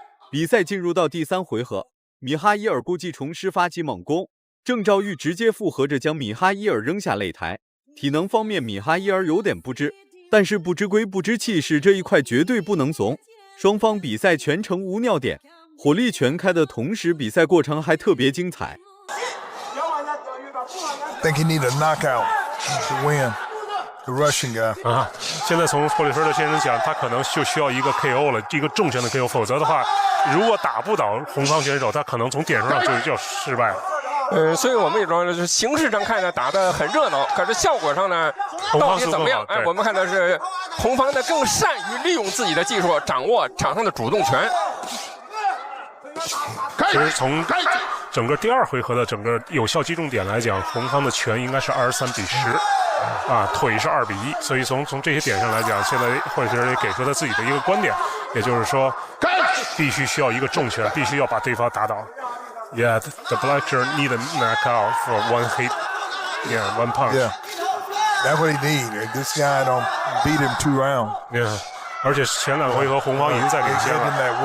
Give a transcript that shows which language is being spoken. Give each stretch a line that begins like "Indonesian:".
Chinese: 比赛进入到第3回合，米哈伊尔故技重施发起猛攻，郑兆玉直接复合着将米哈伊尔扔下擂台。体能方面米哈伊尔有点不支，但是不知规不知气势这一块绝对不能怂。双方比赛全程无尿点，火力全开的同时，比赛过程还特别精彩。
English: I think he need a knockout to win. The Russian guy.
Chinese: 现在从霍利菲尔德先生讲，他可能就需要一个 KO 了，一个重拳的 KO， 否则的话，如果打不倒红方选手，他可能从点数上就要失败了。所以我们也说，就是形式上看呢打得很热闹，可是效果上呢，到底怎么样？我们看的是红方呢更善于利用自己的技术，掌握场上的主动权。其实从整个第2回合的整个有效击中点来讲，红方的拳应该是23-10。腿是2-1，所以从这些点上来讲，现在霍利菲尔德也给出他自己的一个观点，也就是说，必须需要一个重拳，必须要把对方打倒。
English: Yeah, the blacker need a knockout for one hit. Yeah, one punch. Yeah, that's what he need. This guy don't beat him 2 rounds.
Chinese: Yeah, 而且前2回合红方已经在领先了。